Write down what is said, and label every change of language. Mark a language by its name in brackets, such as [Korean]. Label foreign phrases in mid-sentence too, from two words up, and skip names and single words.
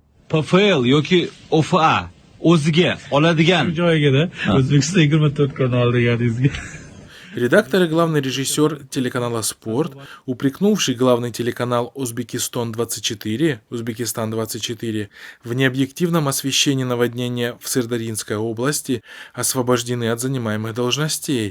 [Uzbek] PFL yoki OFA o'ziga oladigan joyiga-da O'zbekiston 24 kanal deganingizga. [Russian] Редактор и главный режиссер телеканала «Спорт», упрекнувший главный телеканал «Узбекистан-24» в необъективном освещении наводнения в Сырдарьинской области, освобождены от занимаемых должностей.